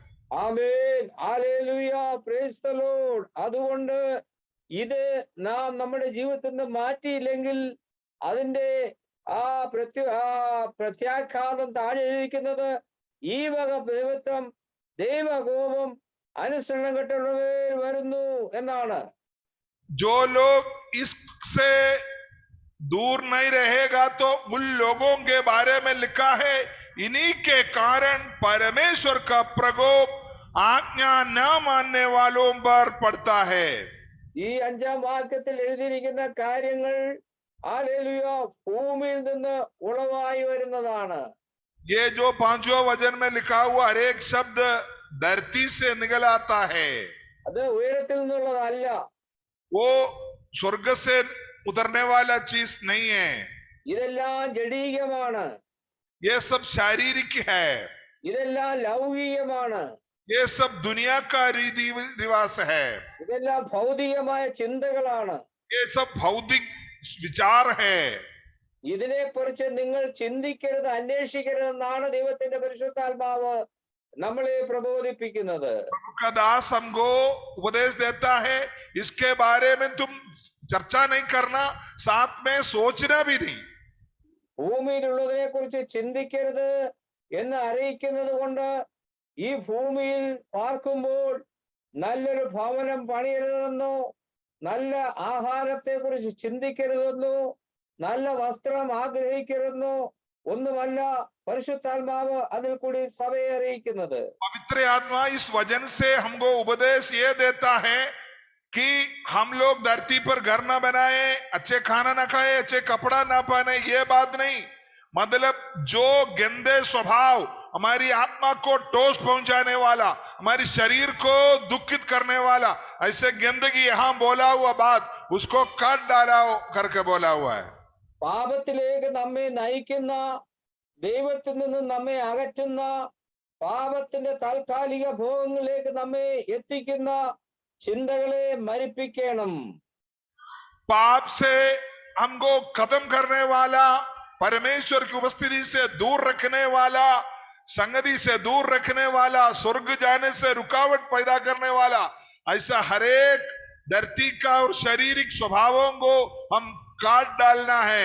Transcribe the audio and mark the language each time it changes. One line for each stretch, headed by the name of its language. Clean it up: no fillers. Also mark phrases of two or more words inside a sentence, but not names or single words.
Malayalam: ആമേൻ, ഹല്ലേലൂയ,
English: praise the Lord.
Malayalam: അതുകൊണ്ട് ഇത് നാം നമ്മുടെ ജീവിതത്തിൽ നിന്ന് മാറ്റിയില്ലെങ്കിൽ അതിന്റെ പ്രത്യാഘാതം താഴെ എഴുതിക്കുന്നത്, ഈ വക ദൈവത്വം, ദൈവകോപം അനുസരണം കെട്ടുള്ളവർ വരുന്നു എന്നാണ്.
Hindi: जो लोग इससे दूर नहीं रहेगा तो उन लोगों के बारे में लिखा है, इन्हीं के कारण परमेश्वर का प्रकोप आज्ञा न मानने वालों पर पड़ता है.
Malayalam: ഈ 5-ാം വാക്യത്തിൽ എഴുതിയിരിക്കുന്ന കാര്യങ്ങൾ ഹല്ലേലൂയ ഭൂമിയിൽ നിന്ന് ഉളവായി വരുന്നതാണ്.
Hindi: ये जो 5वां वचन में लिखा हुआ हर एक शब्द धरती से निकल आता है,
Malayalam: അത് ഉയരത്തിൽ നിന്നുള്ളതല്ല,
Hindi: वो स्वर्ग से उतरने वाला चीज नहीं है.
Malayalam: ഇതെല്ലാം ജഡീകമാണ്,
Hindi: ये सब शारीरिक है,
Malayalam: ഇതെല്ലാം ലൗകികമാണ്,
Hindi: ये सब दुनिया का रीति रिवाज है,
Malayalam: ഇതെല്ലാം ഭൗതികമായ ചിന്തകളാണ്.
Hindi: ये सब भौतिक विचार है.
Malayalam: ഇതിനെക്കുറിച്ച് നിങ്ങൾ ചിന്തിക്കരുത്, അന്വേഷിക്കരുതെന്നാണ് ദൈവത്തിന്റെ പരിശുദ്ധാത്മാവ് നമ്മളെ പ്രബോധിപ്പിക്കുന്നത്.
Hindi: प्रभु का दास हमको उपदेश देता है, इसके बारे में तुम चर्चा नहीं करना, साथ में सोचना भी नहीं.
Malayalam: ഭൂമിയിലുള്ളതിനെ കുറിച്ച് ചിന്തിക്കരുത് എന്ന് അറിയിക്കുന്നത് കൊണ്ട് ഈ ഭൂമിയിൽ പാർക്കുമ്പോൾ നല്ലൊരു ഭവനം പണിയരുതെന്നോ, നല്ല ആഹാരത്തെ കുറിച്ച് ചിന്തിക്കരുതെന്നോ, നല്ല വസ്ത്രം ആഗ്രഹിക്കരുതെന്നോ ഒന്നുമല്ല പരിശുദ്ധാത്മാവ് അതിൽ കൂടി സഭയെ അറിയിക്കുന്നത്.
Hindi: पवित्र आत्मा इस वचन से हमको उपदेश ये देता है कि हम लोग धरती पर घर ना बनाए, अच्छे खाना ना खाए, अच्छे कपड़ा ना पहने, ये बात नहीं. मतलब जो गंदे स्वभाव हमारी आत्मा को ठोस पहुंचाने वाला, हमारी शरीर को दुखित करने वाला, ऐसे गंदगी यहां बोला हुआ बात उसको काट डाला करके बोला हुआ है.
Malayalam: പാപത്തിലേക്ക് നമ്മെ നയിക്കുന്ന, ദൈവത്തിൽ നിന്ന് നമ്മെ അകറ്റുന്ന, പാപത്തിന്റെ താൽക്കാലിക ഭോഗങ്ങളിലേക്ക് നമ്മെ എത്തിക്കുന്ന ചിന്തകളെ മരിപ്പിക്കണം.
Hindi: पाप से हमको खत्म करने वाला, परमेश्वर की उपस्थिति से दूर रखने वाला, संगति से दूर रखने वाला, स्वर्ग जाने से रुकावट पैदा करने वाला, ऐसा हरेक धरती का और शारीरिक स्वभावों को हम काट डालना है.